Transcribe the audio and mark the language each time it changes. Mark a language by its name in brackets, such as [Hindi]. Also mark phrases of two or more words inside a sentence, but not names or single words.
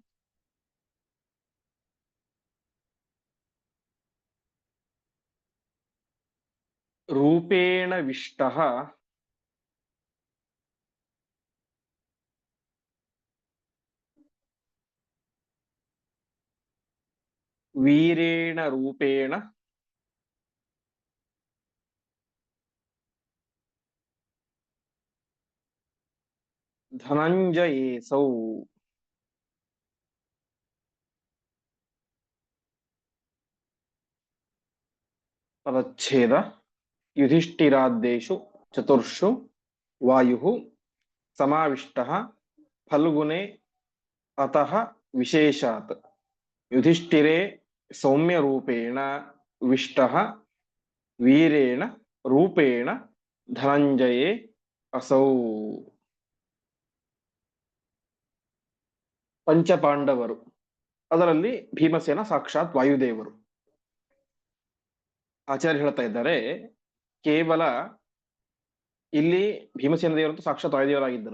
[Sanskrit] ರೂಪೇಣ ವಿಷ್ಟಃ ವೀರೇಣ ರೂಪೇಣ ಧನಂಜಯೇಸೌ. ಪದಚ್ಛೇದ. ಯುಧಿಷ್ಠಿರಾದ್ದೇಶು ಚತುರ್ಷು ವಾಯು ಸಮಾವಿಷ್ಟಃ ಫಲ್ಗುನೆ ಅತಃ ವಿಶೇಷಾತ್. ಯುಧಿಷ್ಠಿರೇ ಸೌಮ್ಯ ರೂಪೇಣ ವಿಷ್ಟಃ ವೀರೇಣ ರೂಪೇಣ ಧನಂಜಯೇ ಅಸೌ. [Kannada] ಪಂಚಪಾಂಡವರು, ಅದರಲ್ಲಿ ಭೀಮಸೇನ ಸಾಕ್ಷಾತ್ ವಾಯುದೇವರು. ಆಚಾರ್ಯ ಹೇಳ್ತಾ ಇದ್ದಾರೆ, ಕೇವಲ ಇಲ್ಲಿ ಭೀಮಸೇನ ದೇವರಂತೂ ಸಾಕ್ಷಾತ್ ವಾಯುದೇವರಾಗಿದ್ದರು.